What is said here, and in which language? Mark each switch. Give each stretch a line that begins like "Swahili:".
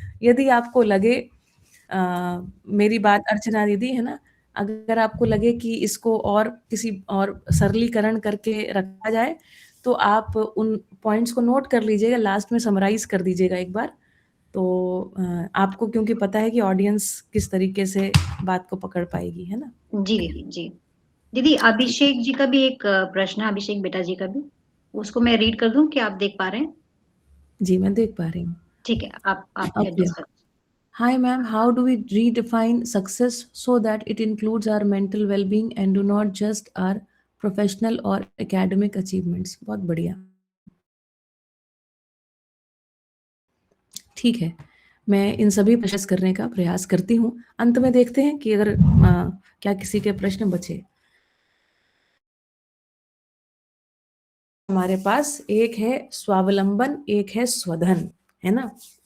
Hindi: यदि आपको लगे मेरी बात अर्चना दीदी है ना, अगर आपको लगे कि इसको और किसी और सरलीकरण करके रखा जाए, तो आप उन पॉइंट्स को नोट कर लीजिएगा, लास्ट में समराइज़ कर दीजिएगा एक बार। तो आपको क्योंकि पता है कि ऑडियंस किस तरीके से बात को पकड़ पाएगी, है ना? जी दीदी, जी। दीदी, अभिषेक जी का भी एक प्रश्न है, अभिषेक बेटा जी का भी। उसको मैं रीड कर दूँ, क्या आप देख पा रहे हैं? जी, मैं देख पा रही हूँ। ठीक है, आप ओके। एडजस्ट कर।
English: Hi ma'am, how do we redefine success so that it includes our mental well-being and do not just our professional or academic achievements?
Hindi: बहुत बढ़िया। ठीक है, मैं इन सभी प्रयास करने का प्रयास करती हूँ। अंत में देखते हैं कि अगर क्या किसी के प्रश्न बचे। हमारे पास एक है स्वावलंबन, एक है स्वधन, है ना?